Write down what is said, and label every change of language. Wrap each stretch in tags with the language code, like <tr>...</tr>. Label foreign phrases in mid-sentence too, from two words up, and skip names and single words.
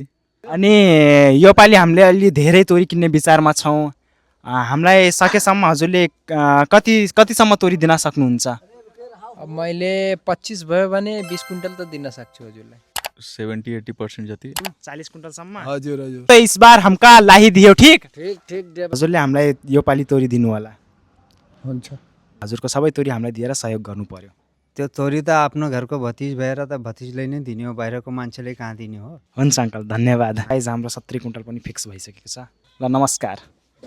<ne>अनि योपालि हामीले अलि धेरै तोरी किन्ने विचारमा छौँ। हामीलाई सकेसम्म हजुरले कतिसम्म तोरी दिन सक्नुहुन्छ? अब मैले 25 भयो भने 20 क्विन्टल त दिन सक्छु हजुरलाई। 70-80% जति। 40 क्विन्टलसम्म। हजुर हजुर।</ne> <hi>तो इस बार हमका लाही दियो, ठीक? ठीक ठीक दे।</hi> <ne>हजुरले हामीलाई योपालि तोरी दिनु होला। हुन्छ। हजुरको सबै तोरी हामीलाई दिएर सहयोग गर्नु पर्यो। त्यो तोरी त आफ्नो घरको भतिज भएर त भतिजले नै दिने हो, बाहिरको मान्छेले कहाँ दिने हो। हुन्छ अङ्कल, धन्यवाद। गाइज हाम्रो 70 क्विन्टल पनि फिक्स भइसकेको छ। ल नमस्कार।</ne>